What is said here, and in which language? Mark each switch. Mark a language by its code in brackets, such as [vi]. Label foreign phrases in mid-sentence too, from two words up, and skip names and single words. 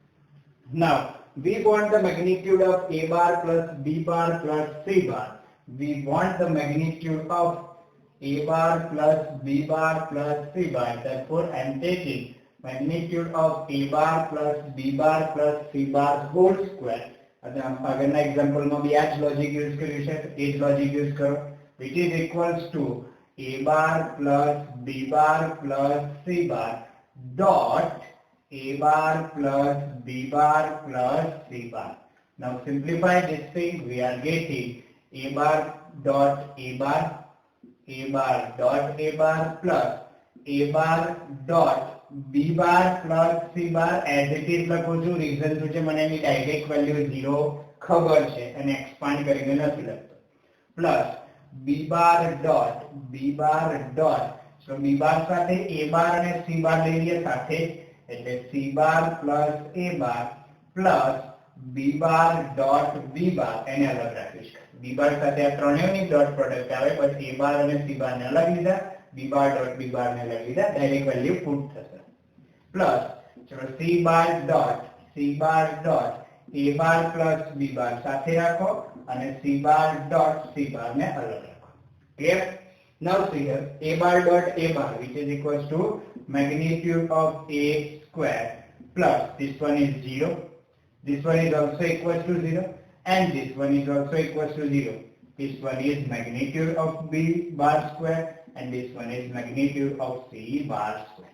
[en] Now we want the magnitude of A bar plus B bar plus C bar. We want the magnitude of A bar plus B bar plus C bar. Therefore I am taking magnitude of A bar plus B bar plus C bar whole square. [gu] આગળના એક્ઝામ્પલમાં બી આ જ [en] logic use [gu] કર્યું છે, એ જ [en] logic use [gu] કરો, [en] which is equals to A bar plus B bar plus C bar dot A bar plus B bar plus C bar. Now simplify this thing, we are getting A bar dot A bar dot A bar plus A bar dot B bar plus C bar as it is [gu] લખું છું. રીઝન શું છે, મને એની [en] direct value [gu] 0 ખબર છે અને એક્સપાન્ડ કરીને નથી લખતો. [en] plus B bar dot so B bar [gu] સાથે A bar અને [en] C bar લઈ લઈએ સાથે એટલે C bar plus A bar plus B bar dot B bar [gu] એને અલગ રાખીશ. B bar સાથે આ ત્રણેયની [en] dot product [gu] આવે પછી A bar અને C bar ને અલગ લીધા, [en] B bar dot B bar [gu] ને અલગ લીધા, [en] direct value put [gu] થશે. પ્લસ ચલો [en] C bar dot A bar plus B bar [gu] સાથે રાખો અને [en] C bar dot C bar [gu] ને અલગ રાખો. [en] Clear? Now see here A bar dot A bar which is equals to magnitude of A square plus this one is 0. This one is also equals to 0 and this one is also equals to 0. This one is magnitude of B bar square and this one is magnitude of C bar square.